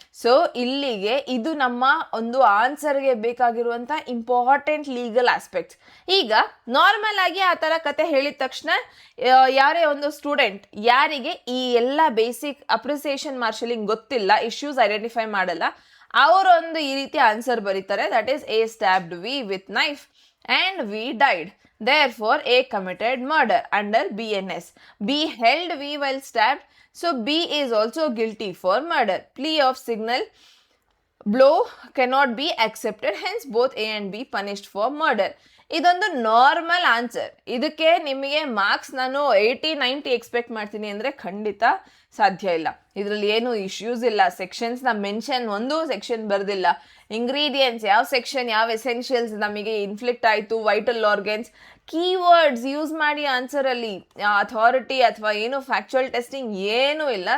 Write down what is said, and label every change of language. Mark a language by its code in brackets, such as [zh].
[kn] So ಇಲ್ಲಿಗೆ ಇದು ನಮ್ಮ ಒಂದು ಆನ್ಸರ್ಗೆ ಬೇಕಾಗಿರುವಂಥ ಇಂಪಾರ್ಟೆಂಟ್ ಲೀಗಲ್ ಆಸ್ಪೆಕ್ಟ್ಸ್. ಈಗ ನಾರ್ಮಲ್ ಆಗಿ ಆ ಥರ ಕತೆ ಹೇಳಿದ ತಕ್ಷಣ ಯಾರೇ ಒಂದು ಸ್ಟೂಡೆಂಟ್ ಯಾರಿಗೆ ಈ ಎಲ್ಲ ಬೇಸಿಕ್ ಅಪ್ರಿಸಿಯೇಷನ್ ಮಾರ್ಷಲಿಂಗ್ ಗೊತ್ತಿಲ್ಲ, ಇಶ್ಯೂಸ್ ಐಡೆಂಟಿಫೈ ಮಾಡಲ್ಲ, ಅವರೊಂದು ಈ ರೀತಿ ಆನ್ಸರ್ ಬರೀತಾರೆ. [en] That is A stabbed V with knife and V died. Therefore, A committed murder under BNS. B held V while stabbed. So, B is also guilty for murder. Plea of signal blow cannot be accepted. Hence, both A and B punished for murder. [kn] ಇದೊಂದು normal answer. ಇದಕ್ಕೆ ನಿಮಗೆ marks ನಾನು 80-90 expect ಮಾಡ್ತೀನಿ ಅಂದರೆ ಖಂಡಿತ ಸಾಧ್ಯ ಇಲ್ಲ. ಇದರಲ್ಲಿ ಏನು ಇಶ್ಯೂಸ್ ಇಲ್ಲ. ಸೆಕ್ಷನ್ಸ್ನ ಮೆನ್ಷನ್ ಒಂದು ಸೆಕ್ಷನ್ ಬರೆದಿಲ್ಲ. ಇಂಗ್ರೀಡಿಯೆಂಟ್ಸ್ ಯಾವ ಸೆಕ್ಷನ್ ಯಾವ ಎಸೆನ್ಷಿಯಲ್ಸ್ ನಮಗೆ ಇನ್ಫ್ಲಿಕ್ಟ್ ಆಯಿತು, ವೈಟಲ್ ಆರ್ಗನ್ಸ್, ಕೀವರ್ಡ್ಸ್ ಯೂಸ್ ಮಾಡಿ ಆನ್ಸರಲ್ಲಿ ಅಥಾರಿಟಿ ಅಥವಾ ಏನು ಫ್ಯಾಕ್ಚುಯಲ್ ಟೆಸ್ಟಿಂಗ್ ಏನೂ ಇಲ್ಲ.